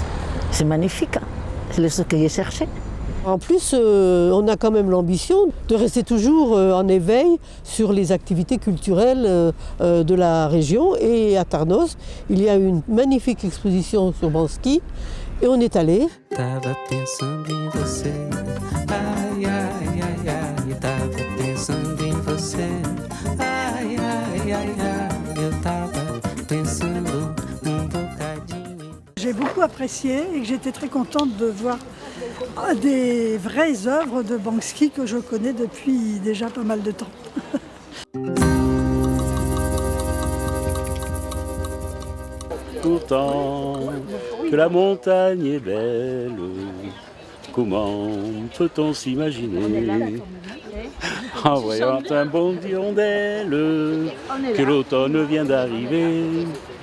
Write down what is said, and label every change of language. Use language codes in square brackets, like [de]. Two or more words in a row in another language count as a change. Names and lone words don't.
[fr] C'est magnifique, hein? C'est ce que j'ai cherché. En plus, on a quand même l'ambition de rester toujours en éveil sur les activités culturelles de la région. Et à Tarnos, il y a une magnifique exposition sur Banksy et on est allé. [pt] Tava pensando em você, ai, ai, ai, ai, tava pensando em você, ai, ai, ai, ai, eu tava pensando bocadinho. [fr] J'ai beaucoup apprécié et que j'étais très contente de voir des vraies œuvres de Banksy que je connais depuis déjà pas mal de temps. Pourtant que la montagne est belle, comment peut-on s'imaginer en voyant un bond d'hirondelle que l'automne vient d'arriver.